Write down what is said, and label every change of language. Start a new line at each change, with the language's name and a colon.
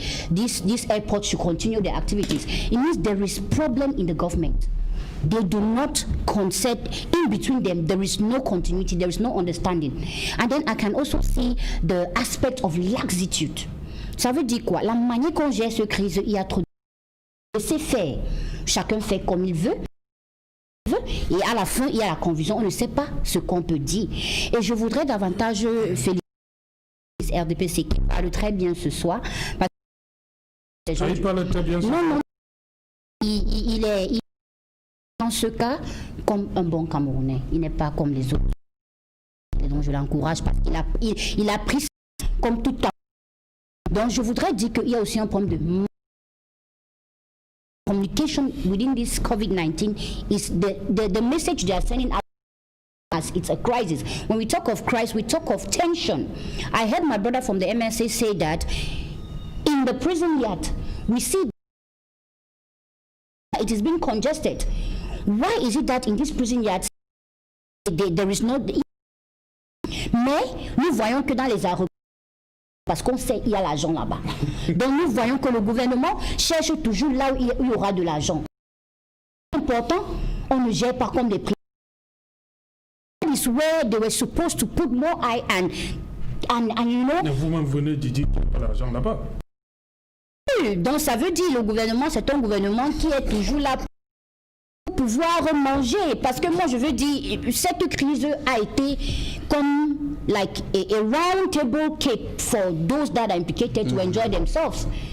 English: these airports should continue their activities. It means there is problem in the government. They do not consent in between them. There is no continuity, there is no understanding. And then I can also see the aspect of laxitude.
French: Ça veut dire quoi? La manière qu'on gère ce crise, il y a trop de laisser faire. Chacun fait comme il veut. Et à la fin, il y a la confusion. On ne sait pas ce qu'on peut dire. Et je voudrais davantage féliciter RDPC qui parle très bien ce soir. Il parle très bien. Non, il est dans ce cas comme un bon Camerounais. Il n'est pas comme les autres. Et donc je l'encourage parce qu'il a pris comme tout temps. Donc je voudrais dire qu'il y a aussi un problème de communication
English: within this COVID-19 is the message they are sending out as it's a crisis. When we talk of crisis, we talk of tension. I heard my brother from the MSA say that in the prison yard, we see it is being congested. Why is it that in this prison yard, there is no...
French: Mais nous voyons que dans les aéroports, parce qu'on sait qu'il y a l'argent là-bas. Donc nous voyons que le gouvernement cherche toujours là où il y aura de l'argent. Important, on ne gère pas comme des prix.
English: That is where they were supposed to put more eye and you know.
French: Vous-même venez de dire qu'il y a l'argent là-bas. Donc ça veut dire le gouvernement, c'est un gouvernement qui est toujours là pour pouvoir manger. Parce que moi je veux dire, cette crise a été comme
English: like a round table cake for those that are implicated to enjoy themselves.